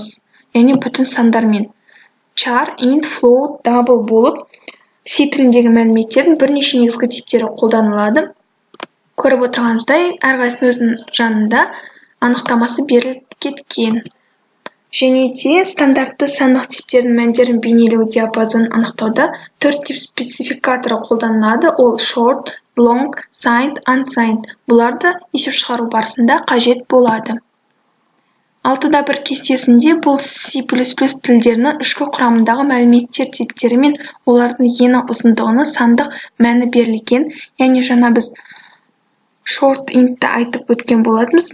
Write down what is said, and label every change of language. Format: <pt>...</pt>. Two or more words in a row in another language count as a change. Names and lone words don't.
<kk>Яғни бүтін сандармен.</kk> <en>Char, int, float, double</en> <kk>болып C тіліндегі мәліметтердің бірнеше негізгі типтері қолданылады. Көріп отырғанымыздай, әрқайсының өзінің жанында анықтамасы беріліп кеткен. Және де стандартты сандық типтердің мәндерін бейнелеу диапазонын анықтауда 4 тип спецификаторы қолданылады.</kk> <en>Ол short, long, signed, unsigned.</en> <kk>Бұларды есеп шығару барысында қажет болады. 6.1 кестесінде бұл C++ тілдерінің ішкі құрамындағы мәліметтер типтері мен олардың ені ұзындығына сандық мәні берілген. Яғни жаңа біз</kk> <en>short int'ті</en> <kk>айтып өткен болатынбыз.</kk>